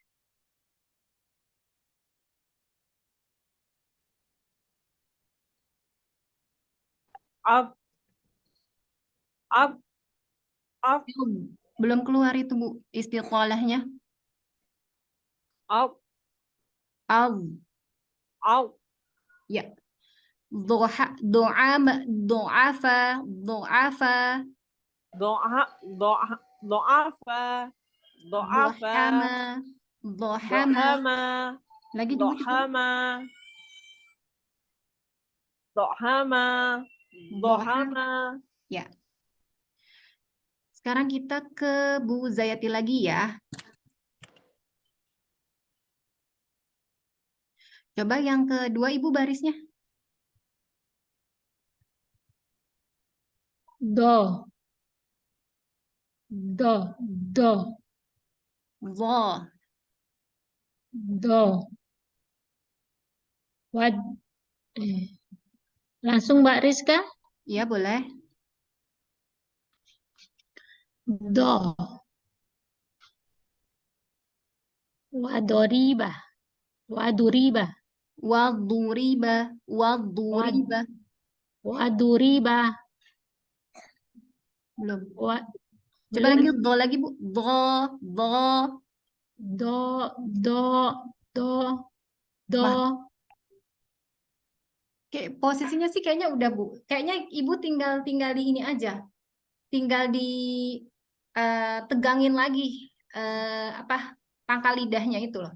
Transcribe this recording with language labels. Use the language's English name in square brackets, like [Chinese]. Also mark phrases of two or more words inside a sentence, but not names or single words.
[Arabic] Ab. Ab. Ab. [Indonesian] Belum keluar itu Bu, istiqolahnya. [Arabic] Ab. Al. Ab. [Indonesian] Ya. [Arabic] Do'afa. Do'afa. Doa. Doa. Doafa. Doafa. Dohama. Dohama. [Indonesian] Lagi juga Ibu. [Arabic] Dohama. Dohama. Dohama. [Indonesian] Ya. Sekarang kita ke Bu Zayati lagi ya. Coba yang kedua Ibu barisnya. [Arabic] Do. Do. Do. Wo. Do. Wad. [Indonesian] Langsung Mbak Rizka. Ya boleh. [Arabic] Do. Wadoriba. Waduriba. Waduriba. Waduriba. Waduriba. [Indonesian] Belum. [Arabic] Wa, [Indonesian] Coba lagi do lagi Bu. [Arabic] Do. do, do, do, do. Wah. [Indonesian] Kayak posisinya sih kayaknya udah Bu. Kayaknya Ibu tinggal di ini aja. Tinggal di tegangin lagi apa pangkal lidahnya itu loh.